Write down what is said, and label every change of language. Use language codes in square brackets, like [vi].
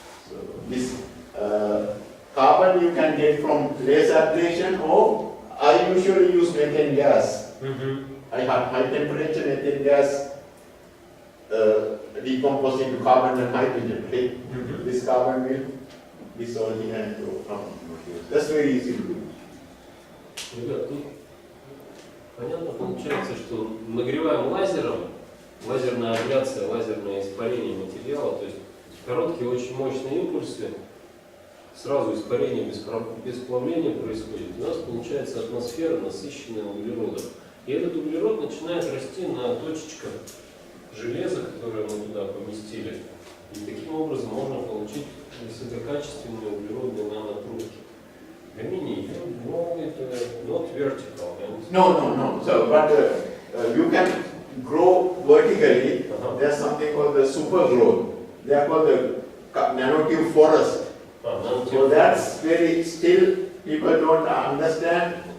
[en] So this carbon you can get from laser ablation, or I usually use methane gas. I have high temperature methane gas decompose into carbon and hydrogen. Okay? This carbon will dissolve here and go from. That's very easy to do. [ru] Ребят, тут понятно получается, что нагреваем лазером лазерная абляция, лазерное испарение материала, то есть короткие, очень мощные импульсы, сразу испарение без плавления происходит. У нас получается атмосфера, насыщенная углеродом. И этот углерод начинает расти на точечках железа, которое мы туда поместили. И таким образом можно получить высококачественные углеродные нанотрубки. [en] Гамини, no, not vertical. No. So, but you can grow vertically. There's something called the super growth. They are called the nanotube forest. So that's very still people don't understand.